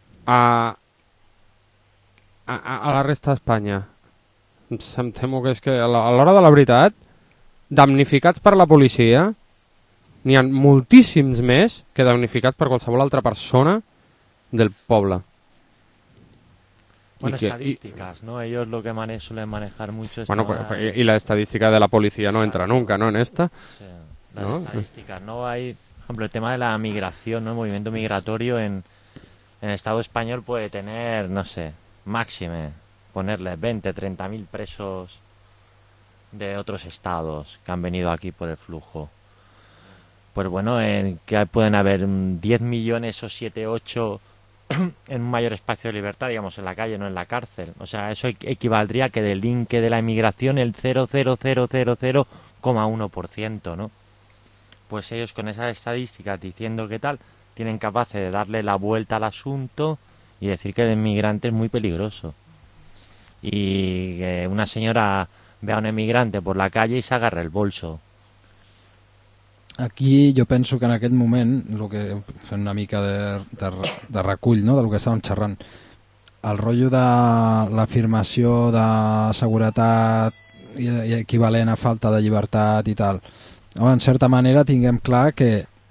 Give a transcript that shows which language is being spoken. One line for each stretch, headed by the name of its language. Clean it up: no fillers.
Catalan: A la resta d'Espanya. Em temo que és que a l'hora de la veritat, damnificats per la policia, n'hi ha moltíssims més que damnificats per qualsevol altra persona del poble.
Spanish: Bueno, estadísticas, ¿no? Ellos lo que suelen manejar mucho es... Bueno, y la estadística de la policia no entra nunca, ¿no? En esta. Sí, las estadísticas, ¿no? Hay, por ejemplo, el tema de la migración, ¿no? El movimiento migratorio en el Estado español puede tener, no sé... Máxime, ponerle 20, 30 mil presos de otros estados que han venido aquí por el flujo. Pues bueno, que pueden haber 10 millones o 7, 8 en un mayor espacio de libertad, digamos, en la calle, no en la cárcel. O sea, eso equivaldría a que del inque de la inmigración el 0,0000,1%, ¿no? Pues ellos con esas estadísticas diciendo que tal, tienen capaces de darle la vuelta al asunto... Y decir que el inmigrante es muy peligroso. Y que una señora ve a un inmigrante por la calle y se agarra el bolso.
Catalan: Aquí jo penso que en aquest moment, lo que fent una mica de recull, no?, del que estàvem xerrant, el rotllo de l'afirmació de seguretat i equivalent a falta de llibertat i tal, en certa manera tinguem clar que...